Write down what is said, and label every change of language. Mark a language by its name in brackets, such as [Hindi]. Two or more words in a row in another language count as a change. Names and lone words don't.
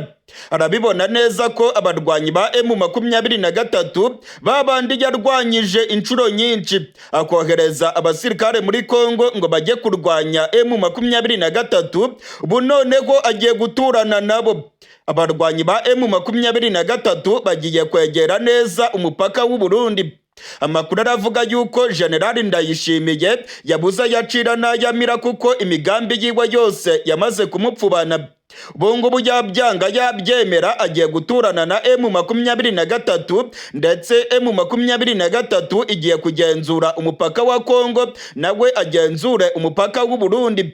[Kinyarwanda] Arabibona neza ko abarwanyi ba M23 babandi yarwanyije inshuro nyinshi, akohereza abasirikare muri Kongo ngo bajye kurwanya M23. Ubu noneho agiye guturana nabo. Abarwanyi ba M23 bagiye kwegera neza umupaka w'u Burundi. Amakuru aravuga yuko General Ndayizeye yabuza yacira n'ayamira kuko imigambi yiwe yose yamaze kumupfubana. Ubu ngubu yabyanga yabyemera agiye guturana na M23, ndetse M23 igiye kugenzura umupaka wa Kongo, nawe agenzure umupaka w'u Burundi.